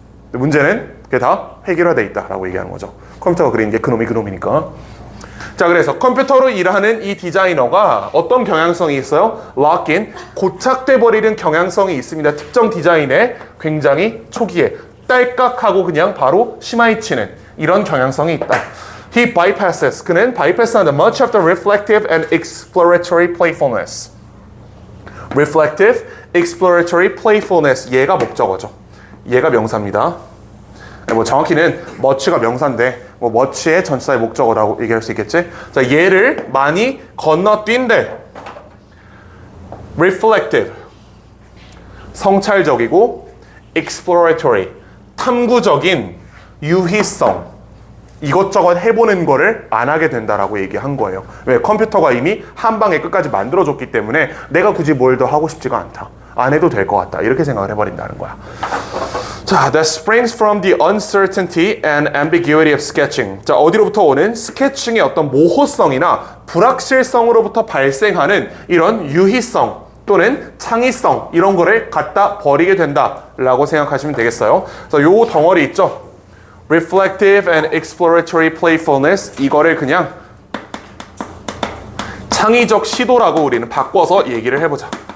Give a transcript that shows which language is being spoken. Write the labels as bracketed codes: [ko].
[ko] 근데 문제는 그게 다 해결화돼 있다라고 얘기하는 거죠. 컴퓨터가 그린 게 그놈이니까. 자, 그래서 컴퓨터로 일하는 이 디자이너가 어떤 경향성이 있어요? lock-in, 고착돼 버리는 경향성이 있습니다. 특정 디자인에 굉장히 초기에 딸깍하고 그냥 바로 심하이치는 이런 경향성이 있다. [en] He bypasses, [ko] 그는 bypass하는 [en] much of the reflective and exploratory playfulness. [ko] reflective, exploratory playfulness, 얘가 목적어죠. 얘가 명사입니다. 뭐 정확히는 much가 명사인데 뭐 much의 전치사의 목적어라고 얘기할 수 있겠지? 자, 얘를 많이 건너뛴대. reflective, 성찰적이고 exploratory, 탐구적인 유희성, 이것저것 해보는 거를 안 하게 된다라고 얘기한 거예요. 왜? 컴퓨터가 이미 한 방에 끝까지 만들어줬기 때문에 내가 굳이 뭘 더 하고 싶지가 않다. 안 해도 될 것 같다. 이렇게 생각을 해버린다는 거야. [en] 자, that springs from the uncertainty and ambiguity of sketching. [ko] 자, 어디로부터 오는 스케칭의 어떤 모호성이나 불확실성으로부터 발생하는 이런 유희성 또는 창의성 이런 거를 갖다 버리게 된다라고 생각하시면 되겠어요. 그래서 요 덩어리 있죠? reflective and exploratory playfulness, 이거를 그냥 창의적 시도라고 우리는 바꿔서 얘기를 해보자.